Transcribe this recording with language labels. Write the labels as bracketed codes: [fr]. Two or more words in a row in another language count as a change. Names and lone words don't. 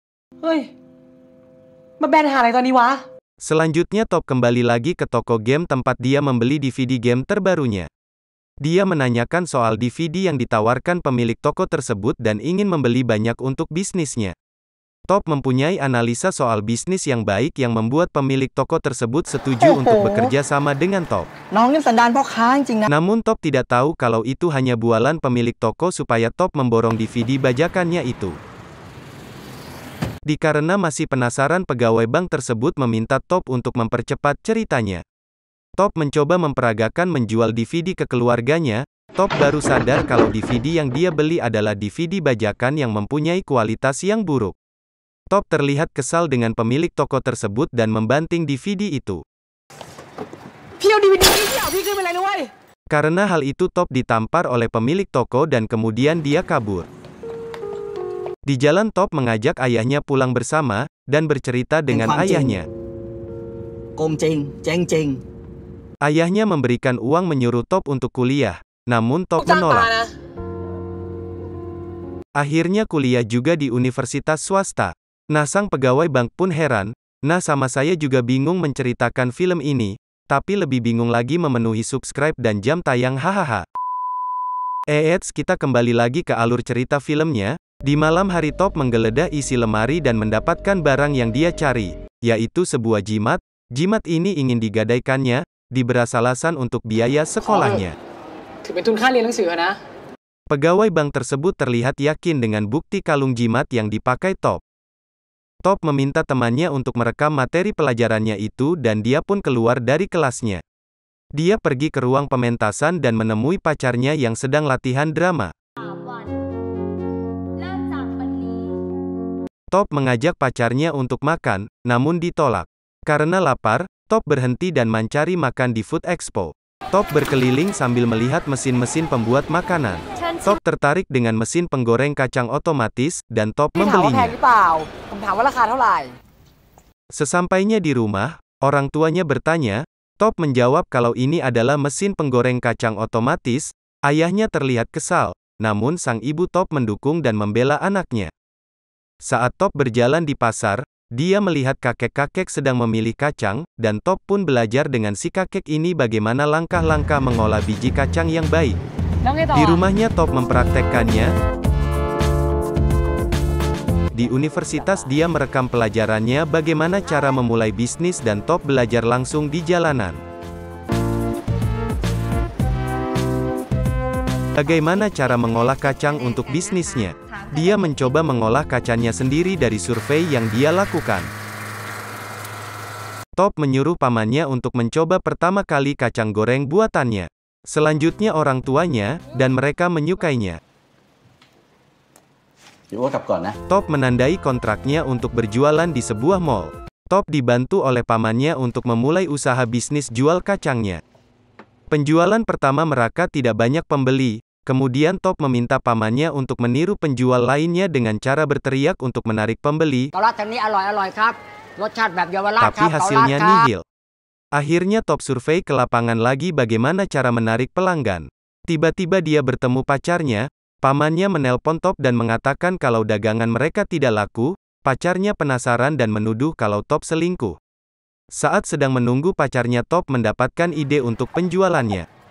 [id] Selanjutnya Top kembali lagi ke toko game tempat dia membeli DVD game terbarunya. Dia menanyakan soal DVD yang ditawarkan pemilik toko tersebut dan ingin membeli banyak untuk bisnisnya. Top mempunyai analisa soal bisnis yang baik yang membuat pemilik toko tersebut setuju untuk bekerja sama dengan Top. [th] น้องนี่สันดานพ่อค้าจริงๆนะ [id] Namun Top tidak tahu kalau itu hanya bualan pemilik toko supaya Top memborong DVD bajakannya itu. Dikarena masih penasaran, pegawai bank tersebut meminta Top untuk mempercepat ceritanya. Top mencoba memperagakan menjual DVD ke keluarganya. Top baru sadar kalau DVD yang dia beli adalah DVD bajakan yang mempunyai kualitas yang buruk. Top terlihat kesal dengan pemilik toko tersebut dan membanting DVD itu. [th] พี่เอาดีวีดีพี่เอาพี่ขึ้นไปเลยนะเว้ย [id] Karena hal itu Top ditampar oleh pemilik toko dan kemudian dia kabur. Di jalan Top mengajak ayahnya pulang bersama, dan bercerita dengan ayahnya. [th] โกงจริงเจ๊งจริง [id] Ayahnya memberikan uang menyuruh Top untuk kuliah, namun Top [th] จ้างปลา [id] menolak. [th] นะ [id] Akhirnya kuliah juga di universitas swasta. Nah, sang pegawai bank pun heran. Nah, sama saya juga bingung menceritakan film ini, tapi lebih bingung lagi memenuhi subscribe dan jam tayang, hahaha. Eits, kita kembali lagi ke alur cerita filmnya. Di malam hari Top menggeledah isi lemari dan mendapatkan barang yang dia cari, yaitu sebuah jimat. Jimat ini ingin digadaikannya, diberas alasan untuk biaya sekolahnya. [th] ถือเป็นทุนค่าเรียนหนังสือนะ [id] Pegawai bank tersebut terlihat yakin dengan bukti kalung jimat yang dipakai Top. Top meminta temannya untuk merekam materi pelajarannya itu dan dia pun keluar dari kelasnya. Dia pergi ke ruang pementasan dan menemui pacarnya yang sedang latihan drama. Top mengajak pacarnya untuk makan, namun ditolak. Karena lapar, Top berhenti dan mencari makan di Food Expo. Top berkeliling sambil melihat mesin-mesin pembuat makanan. Top tertarik dengan mesin penggoreng kacang otomatis, dan Top [th] พี่ถามว่าแพง [id] membelinya. [th] หรือเปล่าผมถามว่าราคาเท่าไหร่ [id] Sesampainya di rumah, orang tuanya bertanya. Top menjawab kalau ini adalah mesin penggoreng kacang otomatis. Ayahnya terlihat kesal, namun sang ibu Top mendukung dan membela anaknya. Saat Top berjalan di pasar, dia melihat kakek-kakek sedang memilih kacang, dan Top pun belajar dengan si kakek ini bagaimana langkah-langkah mengolah biji kacang yang baik. [th] แล้วไงต่อ [id] Di rumahnya Top mempraktekkannya. Di universitas dia merekam pelajarannya bagaimana cara memulai bisnis dan Top belajar langsung di jalanan. Bagaimana cara mengolah kacang untuk bisnisnya? Dia mencoba mengolah kacangnya sendiri dari survei yang dia lakukan. Top menyuruh pamannya untuk mencoba pertama kali kacang goreng buatannya. Selanjutnya orang tuanya, dan mereka menyukainya. [th] อยู่ว่ากลับก่อนนะ [id] Top menandai kontraknya untuk berjualan di sebuah mall. Top dibantu oleh pamannya untuk memulai usaha bisnis jual kacangnya. Penjualan pertama mereka tidak banyak pembeli, kemudian Top meminta pamannya untuk meniru penjual lainnya dengan cara berteriak untuk menarik pembeli, [th] เกาลัดทางนี้อร่อยอร่อยครับรสชาติแบบเยาวราช [id] tapi [th] ครับเกาลัด [id] hasilnya [th] ครับ [id] nihil. Akhirnya Top survei ke lapangan lagi bagaimana cara menarik pelanggan. Tiba-tiba dia bertemu pacarnya. Pamannya menelpon Top dan mengatakan kalau dagangan mereka tidak laku. Pacarnya penasaran dan menuduh kalau Top selingkuh. Saat sedang menunggu pacarnya, Top mendapatkan ide untuk penjualannya.